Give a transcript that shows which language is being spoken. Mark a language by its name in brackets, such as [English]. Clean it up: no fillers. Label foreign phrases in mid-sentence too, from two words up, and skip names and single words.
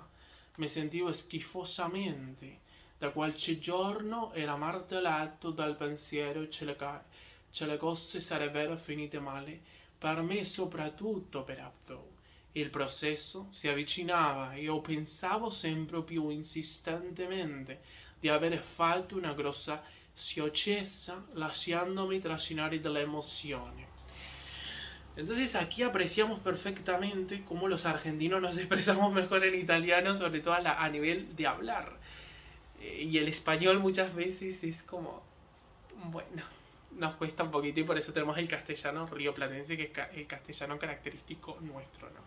[Italian] Mi sentivo schifosamente. Da qualche giorno era martellato dal pensiero che le cose sarebbero finite male, per me e soprattutto per Abdou. Il processo si avvicinava e io pensavo sempre più insistentemente di aver fatto una grossa sciocchezza lasciandomi trascinare dalle emozioni. [Spanish] Entonces aquí apreciamos perfectamente cómo los argentinos nos expresamos mejor en italiano, sobre todo a nivel de hablar. Y el español muchas veces es como, bueno, nos cuesta un poquito y por eso tenemos el castellano rioplatense, que es el castellano característico nuestro, ¿no?